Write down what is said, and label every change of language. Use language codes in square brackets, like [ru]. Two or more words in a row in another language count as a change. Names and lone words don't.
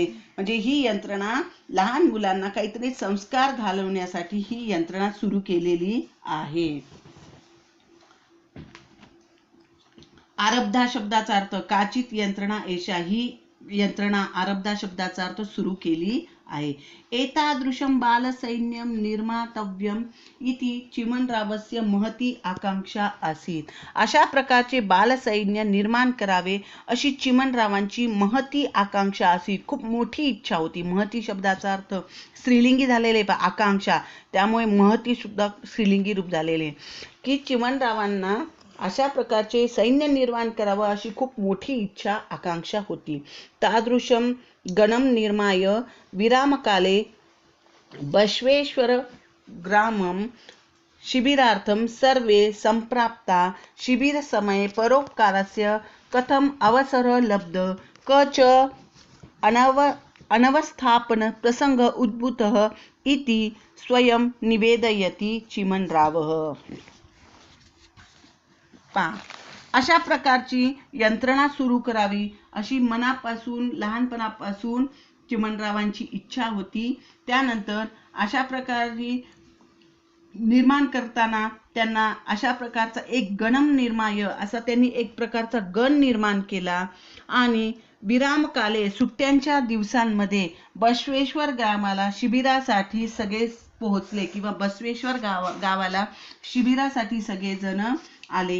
[mr] म्हणजे ही यंत्रणा लहान मुलांना काहीतरी संस्कार घालवण्यासाठी ही यंत्रणा सुरू केलेली आहे. आरब्धा शब्दाचा अर्थ [sa] काचित यंत्रणा एषा, [mr] ही यंत्रणा आरब्धा शब्दाचा अर्थ सुरू केली आहे. [sa] एतादृशं बालसैन्यं निर्मातव्यम इति चिमणरावस्य महती आकांक्षा आसीत. [mr] अशा प्रकारचे बालसैन्य निर्माण करावे अशी चिमणरावांची [sa] महती आकांक्षा आसीत. [mr] खूप मोठी इच्छा होती. महती शब्दाचा अर्थ स्त्रीलिंगी झालेले आकांक्षा, त्यामुळे महती सुद्धा स्त्रीलिंगी रूप झालेले, की चिमणरावांना अशा प्रकारचे सैन्य निर्माण करावं अशी खूप मोठी इच्छा आकांक्षा होती. [sa] तादृशं गणं निर्माय विरामकाले बसवेश्वर ग्रामं शिबिरार्थं सर्वे संप्राप्ता. शिबिरसमये परोपकारस्य कथम अवसर लब्ध क च अनवस्थापन प्रसंग उद्भूतः इति स्वयं निवेदयति चिमणरावः. [mr] अशा प्रकारची यंत्रणा सुरू करावी अशी मनापासून, लहानपणापासून चिमणरावांची इच्छा होती. त्यानंतर अशा प्रकारे निर्माण करताना त्यांना अशा प्रकारचा एक [sa] गणम निर्माय [mr] असा त्यांनी एक प्रकारचा गण निर्माण केला आणि विरामकाले सुट्ट्यांच्या दिवसांमध्ये बसवेश्वर गावाला शिबिरासाठी सगळे पोहोचले किंवा बसवेश्वर गावाला शिबिरासाठी सगळेजण आले.